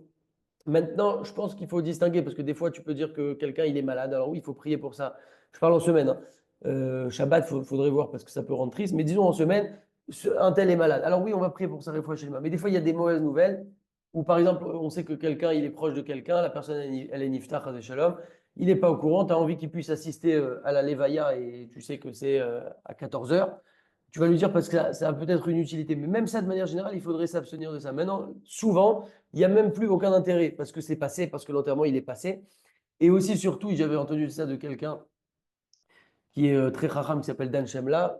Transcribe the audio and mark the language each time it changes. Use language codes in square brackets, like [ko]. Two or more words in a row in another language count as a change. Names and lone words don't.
[fr] Maintenant, je pense qu'il faut distinguer, parce que des fois, tu peux dire que quelqu'un, il est malade. Alors oui, il faut prier pour ça. Je parle en semaine, hein. Shabbat, il faudrait voir, parce que ça peut rendre triste. Mais disons en semaine, un tel est malade. Alors oui, on va prier pour sa [he] רפואה שלמה. [fr] Mais des fois, il y a des mauvaises nouvelles, où par exemple, on sait que quelqu'un, il est proche de quelqu'un, la personne, elle est niftach, [he] חס ושלום, [fr] il n'est pas au courant, tu as envie qu'il puisse assister à la levaya, et tu sais que c'est à 14 heures. Tu vas lui dire parce que ça a peut-être une utilité. Mais même ça, de manière générale, il faudrait s'abstenir de ça. Maintenant, souvent, il n'y a même plus aucun intérêt parce que c'est passé, parce que l'enterrement, il est passé. Et aussi, surtout, j'avais entendu ça de quelqu'un qui est très racham, qui s'appelle Dan Shemla.